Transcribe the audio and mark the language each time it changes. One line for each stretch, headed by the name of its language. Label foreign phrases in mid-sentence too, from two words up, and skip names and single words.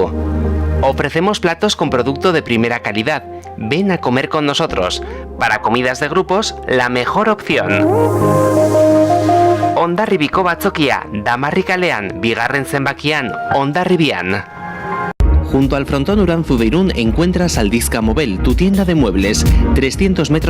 Spanish: Ofrecemos platos con producto de primera calidad. Ven a comer con nosotros. Para comidas de grupos, la mejor opción.
Basque: Hondarribiko batzokia, Damarrikalean, bigarren zenbakian, Hondarribian.
Spanish: Junto al frontón Uranzu de Irún encuentras Aldizka Mobel, tu tienda de muebles, 300 metros